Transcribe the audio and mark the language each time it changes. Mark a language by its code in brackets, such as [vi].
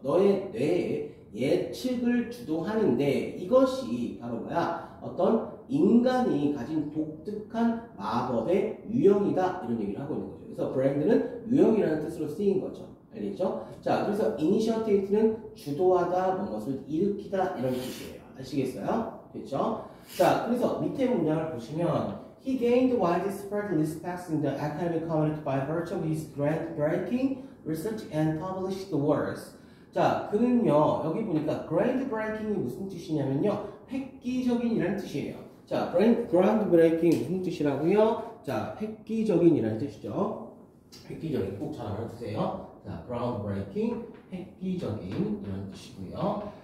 [ko] 너의 뇌의 예측을 주도하는데 이것이 바로 뭐야? 어떤 인간이 가진 독특한 마법의 유형이다 이런 얘기를 하고 있는 거죠. 그래서 브랜드는 유형이라는 뜻으로 쓰인 거죠. 알겠죠? 자, 그래서 initiate는 주도하다, 무엇을 일으키다 이런 뜻이에요. 아시겠어요? 됐죠? 자, 그래서 밑에 문장을 보시면 [en] He gained widespread respect in the academic community by virtue of his groundbreaking research and published works. [ko] 자, 그는요, 여기 보니까 groundbreaking이 무슨 뜻이냐면요, 획기적인이라는 뜻이에요. 자, groundbreaking 무슨 뜻이라고요? 자, 획기적인이라는 뜻이죠. 획기적인 꼭 잘 알아두세요. 자, groundbreaking, 획기적인 이런 뜻이고요.